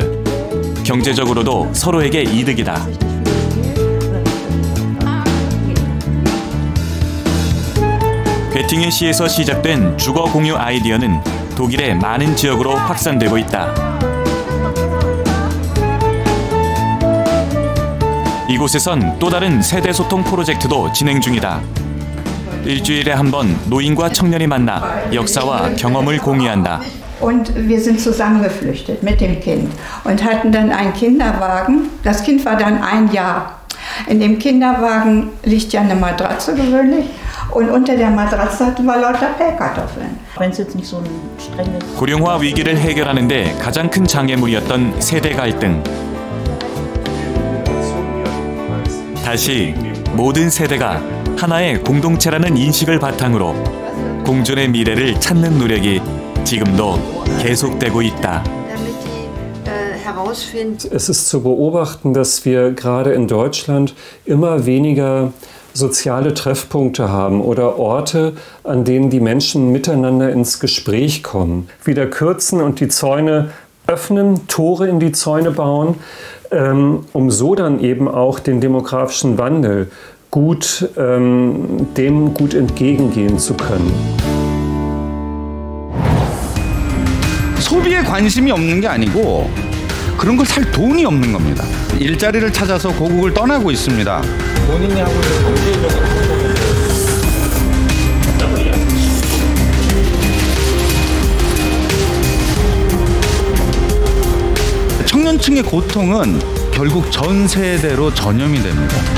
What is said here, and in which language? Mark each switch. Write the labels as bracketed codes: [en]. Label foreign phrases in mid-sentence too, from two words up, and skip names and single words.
[ko] 경제적으로도 서로에게 이득이다. 괴팅엔 시에서 시작된 주거 공유 아이디어는 독일의 많은 지역으로 확산되고 있다. 이곳에선 또 다른 세대 소통 프로젝트도 진행 중이다. 일주일에 한 번 노인과 청년이 만나 역사와 경험을 공유한다. [de] Und wir sind zusammengeflüchtet mit dem Kind und hatten dann einen Kinderwagen. Das Kind war dann 1 Jahr. In dem Kinderwagen liegt ja eine Matratze gewöhnlich und unter der Matratze hatten wir lauter Pellkartoffeln. Wenn es jetzt nicht so ein strenges [ko] 고령화 위기를 해결하는 데 가장 큰 장애물이었던 세대 갈등. 다시 모든 세대가 하나의 공동체라는 인식을 바탕으로 공존의 미래를 찾는 노력이 지금도 계속되고 있다. [de] Es ist zu beobachten, dass wir gerade in Deutschland immer weniger soziale Treffpunkte haben oder Orte, an denen die Menschen miteinander ins Gespräch kommen. Wieder kürzen und die Zäune öffnen, Tore in die Zäune bauen, um so dann eben auch den demografischen Wandel dem gut entgegengehen zu können. [ko] 소비에 관심이 없는 게 아니고 그런 걸 살 돈이 없는 겁니다. 일자리를 찾아서 고국을 떠나고 있습니다. 본인이 하고 있는 경제적인 청년층의 고통은 결국 전 세대로 전염이 됩니다.